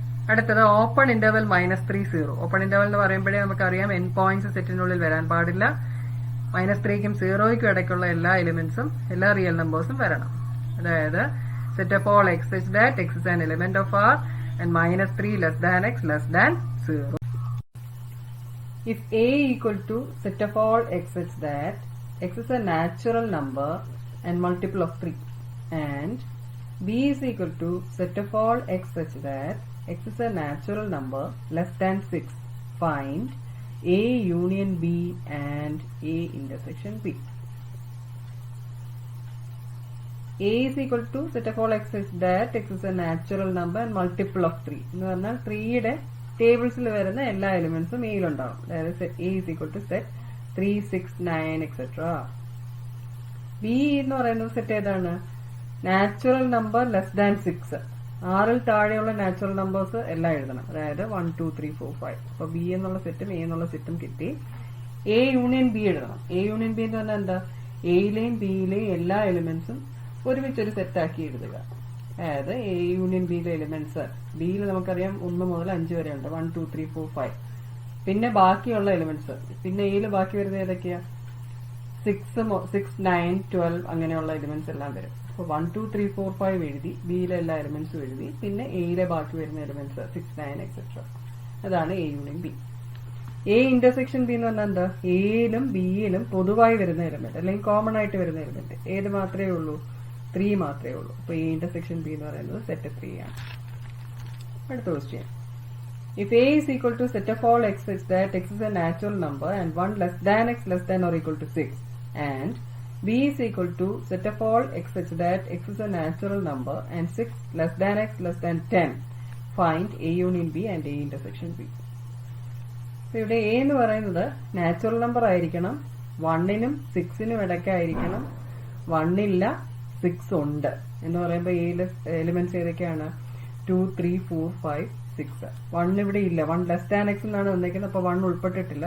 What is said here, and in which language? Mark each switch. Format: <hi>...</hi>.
<ml>അടുത്തത്, open interval -3, 0. Open interval എന്ന് പറയുമ്പോഴേ നമുക്കറിയാം എൻ പോയിന്റ്സ് സെറ്റിനുള്ളിൽ വരാൻ പാടില്ല. -3ക്കും 0ക്കും ഇടയ്ക്കുള്ള എല്ലാ എലിമെന്റ്സും എല്ലാ റിയൽ നമ്പേഴ്സും വരണം.</ml> <en>അതായത് set of all x such that x is an element of R and -3 less than x less than 0. If A equal to set of all x such that x is a natural number and multiple of 3 and B is equal to set of all x such that x is a natural number less than 6, find A union B and A intersection B. A is equal to set of all x such that x is a natural number and multiple of 3.</en> <ml>എന്ന് പറഞ്ഞാൽ 3യുടെ ടേബിൾസിൽ വരുന്ന എല്ലാ എലിമെന്റ്സും എയിലുണ്ടാവും. അതായത്</ml> <en>Set A is equal to set 3, 6, 9 etcetera.</en> <ml>B എന്ന് പറയുന്നത് set ഏതാണ്?</ml> <en>Natural number less than 6.</en> <ml>6ൽ താഴെയുള്ള natural numbers എല്ലാം എഴുതണം. അതായത് 1, 2, 3, 4, 5. അപ്പൊ ബി എന്നുള്ള സെറ്റും എ എന്നുള്ള സെറ്റും കിട്ടി. എ യൂണിയൻ ബി എഴുതണം. എ യൂണിയൻ ബി എന്ന് പറഞ്ഞാൽ എന്താ? എയിലെയും ബിയിലെയും എല്ലാ എലിമെന്റ്സും ഒരുമിച്ചൊരു സെറ്റ് ആക്കി എഴുതുക. അതായത് എ യൂണിയൻ ബിയിലെ എലിമെന്റ്സ്, ബിയിൽ നമുക്കറിയാം 1 മുതൽ 5 വരെ ഉണ്ട്. 1, 2, 3, 4, 5. പിന്നെ ബാക്കിയുള്ള എലിമെന്റ്സ്, പിന്നെ എയിൽ ബാക്കി വരുന്നത് ഏതൊക്കെയാ? 6, 9, 12 അങ്ങനെയുള്ള എലിമെന്റ്സ് എല്ലാം വരും. അപ്പൊ 1, 2, 3, 4, 5 എഴുതി, ബിയിലെ എല്ലാ എലിമെന്റ്സും എഴുതി, പിന്നെ എയിലെ ബാക്കി വരുന്ന എലിമെന്റ്സ് 6, 9 എക്സെട്ര. അതാണ് A union B. A intersection B എന്ന് പറഞ്ഞാൽ എന്താ? എയിലും ബിയിലും പൊതുവായി വരുന്ന എലിമെന്റ് അല്ലെങ്കിൽ കോമൺ ആയിട്ട് വരുന്ന എലിമെന്റ് ഏത് മാത്രമേ ഉള്ളൂ? 3 മാത്രമേ ഉള്ളൂ. അപ്പൊ എ ഇന്റർസെക്ഷൻ ബി എന്ന് പറയുന്നത് സെറ്റ് 3 ആണ്. അടുത്ത question.</ml> <en>If A is equal to set of all x such that x is a natural number and 1 less than x less than or equal to 6, and B is equal to set of all x such that x is a natural number and 6 less than x less than 10, find A union B and A intersection B.</en> <ml>ഇവിടെ A എന്ന് പറയുന്നത് natural number ആയിരിക്കണം, 1നും 6നും ഇടയ്ക്കായിരിക്കണം. 1 ഇല്ല, 6 ഉണ്ട് എന്ന് പറയുമ്പോൾ എയിലെ elements ഏതൊക്കെയാണ്? 2, 3, 4, 5, 6. 1 ഇവിടെ ഇല്ല.</ml> <en>1 less than x</en> <ml>എന്നാണ് വന്നിരിക്കുന്നത്. അപ്പൊ 1 ഉൾപ്പെട്ടിട്ടില്ല.</ml>